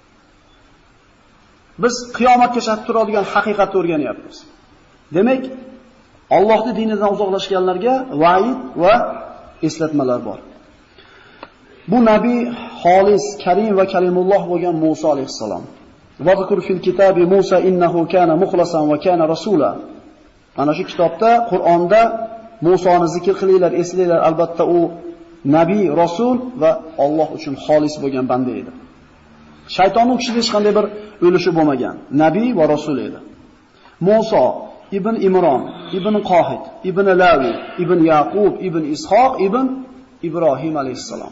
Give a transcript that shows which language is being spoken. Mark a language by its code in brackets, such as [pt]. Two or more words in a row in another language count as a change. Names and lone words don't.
[uz] Biz qiyomatgacha turadigan haqiqatni o'rganyapmiz. Demak, Allohning dinidan uzoqlashganlarga va'id va eslatmalar bor. Bu nabiy xolis, karim va kalimulloh bo'lgan Musa alayhisalom. [ar] واذكر في الكتاب موسى إنه كان مخلصا وكان رسولا. [uz] Mana shu kitobda, Qur'onda Musoni zikr qilinglar, eslanglar, albatta u nabiy, rasul va Alloh uchun xolis bo'lgan banda edi. Shaytonning kishida hech qanday bir o'lishi bo'lmagan, nabiy va rasul edi. Musa ibn Imron, ibn Qohid, ibn Lavi, ibn Yaqub, ibn Ishoq, ibn Ibrohim alayhissalom.